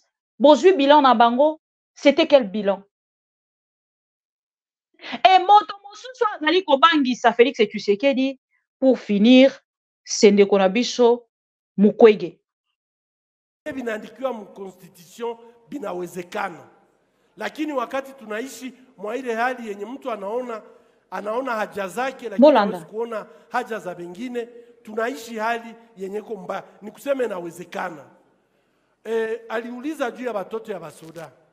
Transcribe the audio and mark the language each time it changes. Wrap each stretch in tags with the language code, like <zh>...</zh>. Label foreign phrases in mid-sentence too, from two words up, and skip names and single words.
<ln>Bozui bilan na bango,</ln> <fr>c'était quel bilan?</fr> <ln>Et moto mosusu azali kobangisa Félix Tshisekedi</ln> <fr>pour finir</fr> <ln>sendeko na biso Mukwege.</ln> <sw>Binaandikiwa mu constitution binawezekana, lakini wakati tunaishi mwa ile hali yenye mtu anaona haja zake lakini hawezi kuona haja za wengine, tunaishi hali yenye mbaya. Ni kusema inawezekana. Aliuliza juu ya watoto ya basoda.</sw>